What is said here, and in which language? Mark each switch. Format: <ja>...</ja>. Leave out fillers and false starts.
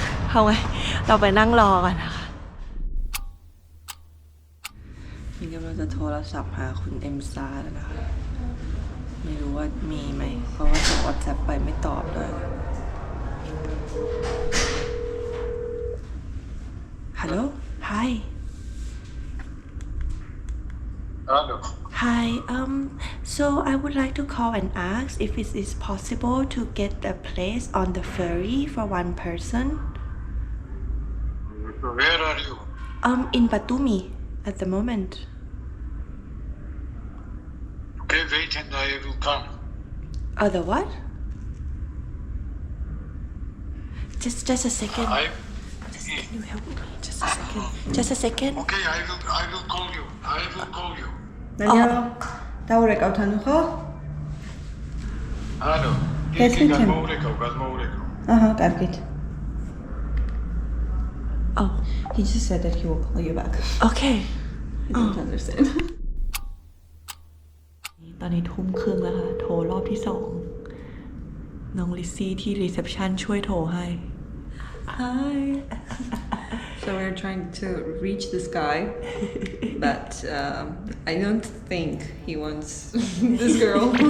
<th>เอาไงเราไปนั่งรอกันนะคะนี่กำลังจะโทรศัพท์หาคุณเอ็มซาแล้วนะคะไม่รู้ว่ามีไหมเพราะว่าส่ง WhatsApp ไปไม่ตอบเลย</th> <en>Hello Hi Hello. Hi so I would like to call and ask if it is possible to get a place on the ferry for one person Where are you? in Batumi at the moment Okay, wait and I will come. The what? Just a second. Can you help me? Just a second. Just a second. Okay, I will call you. I will call you. Daniel, Taurek Autanucho? Hello. Keswikiem. Gazmoreko. Got it. Oh, He just said that he will call you back. okay. I don't understand.</en> <th>ตอนนี้ทุ่มครึ่งแล้วค่ะ โทรรอบที่ 2 น้องลิซซี่ที่รีเซพชันช่วยโทรให้</th> <en>Hi So we're trying to reach this guy, but I don't think he wants this girl.</en>